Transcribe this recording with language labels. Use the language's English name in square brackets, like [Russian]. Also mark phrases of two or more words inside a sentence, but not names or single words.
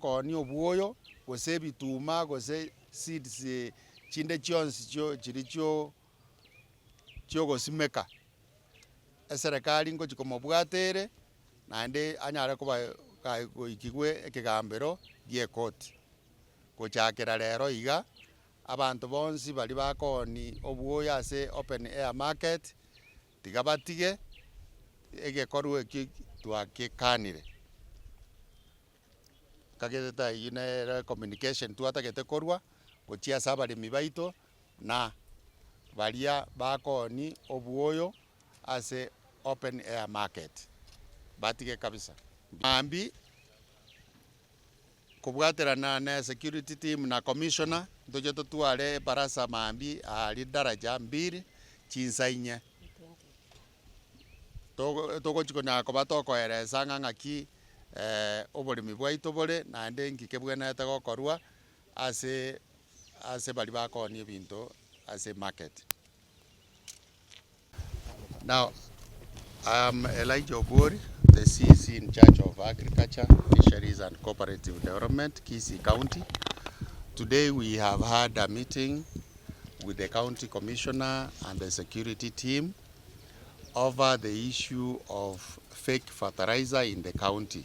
[Gusii] koni obwoyo gose ebituma gose seeds chinde chionsi chiri chiogosimeka eserekari ngochikomobwatere naende anyare koba goikigwe ekegambero gie ekoti gochakera rero iga abantu bonsi bari bakoni obwoyo ase [English] open air market [Gusii] tiga batige egekorwa eki twakekanire kagete ine communication twatagete korwa gochia ase abaremi baito na baria bakoni obwoyo ase [English] open air market [Gusii] batige kabisa mambi kubwaterana na [English] security team [Gusii] na commissioner ntoche totware barasa mambi ari daraja mbiri chinsa inye togochikonya koba tokoeresa ng'aki oboremi bwaito bore naende ngike bwenete gokorwa ase bari bakoni ebinto ase market. [English] Now, I'm Elijah Obwoli, the CC in charge of Agriculture, Fisheries and Cooperative Development, Kisii County. Today we have had a meeting with the County Commissioner and the security team over the issue of fake fertilizer in the county.